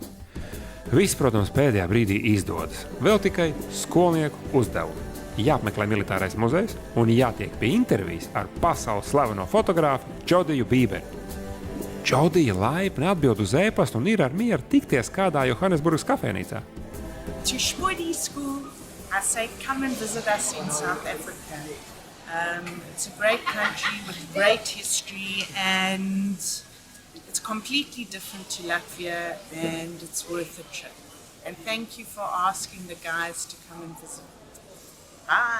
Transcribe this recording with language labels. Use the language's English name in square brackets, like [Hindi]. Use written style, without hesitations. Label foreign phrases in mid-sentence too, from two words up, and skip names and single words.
[Latvian] Viss, protams, pēdējā brīdī izdodas. Vēl tikai skolnieku uzdevumi. Jāapmeklē militārais muzejs un jātiek pie intervijas ar pasaules slaveno fotogrāfu Džodiju Bīberi. Džodija laipni atbild uz ēpastu un ir ar mieru tikties kādā Johannesburgas kafēnīcā. [English] To Shpudi School, I say come and visit us in South Africa. It's a great country with great history and it's completely different to Latvia and it's worth a trip. And thank you for asking the guys to come and visit.